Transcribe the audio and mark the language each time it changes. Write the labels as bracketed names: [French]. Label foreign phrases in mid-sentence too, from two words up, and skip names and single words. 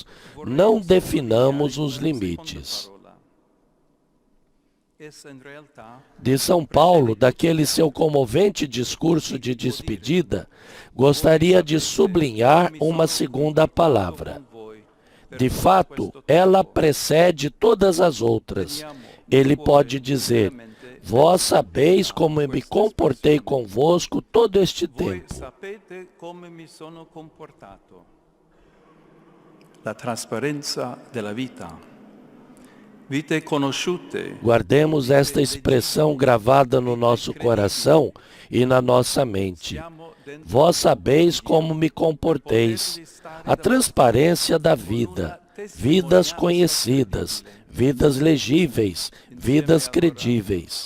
[Portuguese] Não definamos os limites. De São Paulo, daquele seu comovente discurso de despedida, gostaria de sublinhar uma segunda palavra. De fato, ela precede todas as outras. Ele pode dizer: vós sabeis como me comportei convosco todo este tempo. [Italian] La trasparenza della vita. Vite conosciute. [Portuguese] Guardemos esta expressão gravada no nosso coração e na nossa mente. Vós sabeis como me comporteis. A transparência da vida. Vidas conhecidas, vidas legíveis, vidas credíveis.